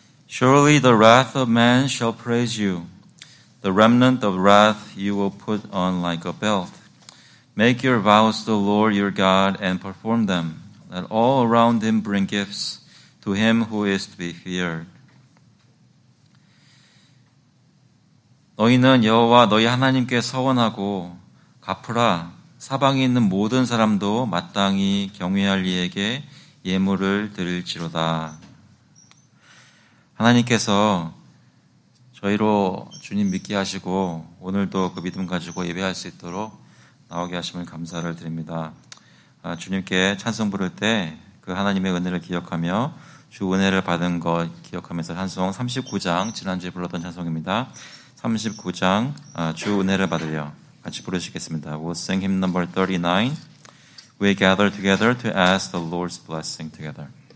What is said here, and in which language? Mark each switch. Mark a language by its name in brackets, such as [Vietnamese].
[English] Surely the wrath of man shall praise you. The remnant of wrath you will put on like a belt. Make your vows to the Lord your God and perform them. Let all around him bring gifts to him who is to be feared. [Korean] 너희는 여호와 너희 하나님께 서원하고 갚으라. 사방에 있는 모든 사람도 마땅히 경외할 이에게 예물을 드릴지로다. 하나님께서 저희로 주님 믿게 하시고 오늘도 그 믿음 가지고 예배할 수 있도록 나오게 하심을 감사를 드립니다. 주님께 찬송 부를 때 그 하나님의 은혜를 기억하며 주 은혜를 받은 것 기억하면서 찬송 39장 지난주에 불렀던 찬송입니다. 39장 주 은혜를 받으려 같이 부르시겠습니다. [English] We'll sing hymn number 39. We gather together to ask the Lord's blessing together.